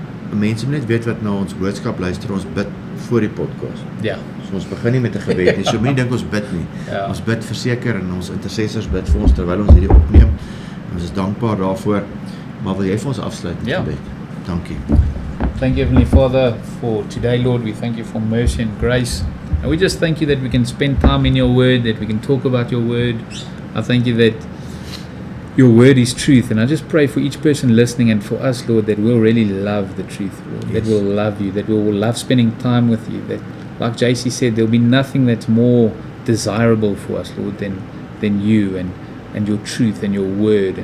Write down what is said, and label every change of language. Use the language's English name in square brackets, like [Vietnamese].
[Afrikaans] Mense moet net weet wat na ons boodskap luister, ons bid voor die podcast. Ja. So ons begin nie met 'n gebed nie, so moenie dink ons bid nie. Ja. Ons bid verseker en ons intercessors bid vir ons terwyl ons hierdie opneem. Ons is dankbaar daarvoor, maar wil jy vir ons afsluit met gebed? Dankie. [English] Thank you, Heavenly Father, for today, Lord. We thank you for mercy and grace. And we just thank you that we can spend time in your word, that we can talk about your word. I thank you that your word is truth. And I just pray for each person listening and for us, Lord, that we'll really love the truth, Lord. Yes. That we'll love you, that we'll love spending time with you. That, like JC said, there'll be nothing that's more desirable for us, Lord, than you and your truth and your word.